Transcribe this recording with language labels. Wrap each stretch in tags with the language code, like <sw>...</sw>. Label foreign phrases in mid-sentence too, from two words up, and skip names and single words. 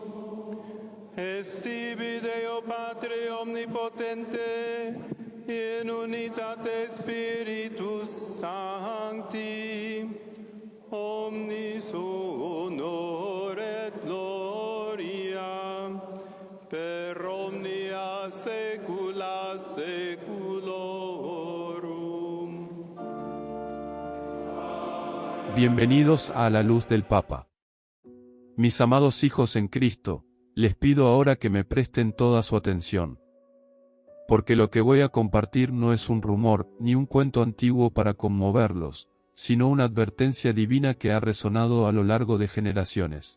<la>Estibi Deo Patre omnipotente, in unitate Spiritus Sancti, omnis honor et gloria, per omnia saecula saeculorum.</la> <es>Bienvenidos a La Luz del Papa. Mis amados hijos en Cristo, les pido ahora que me presten toda su atención. Porque lo que voy a compartir no es un rumor, ni un cuento antiguo para conmoverlos, sino una advertencia divina que ha resonado a lo largo de generaciones.</es>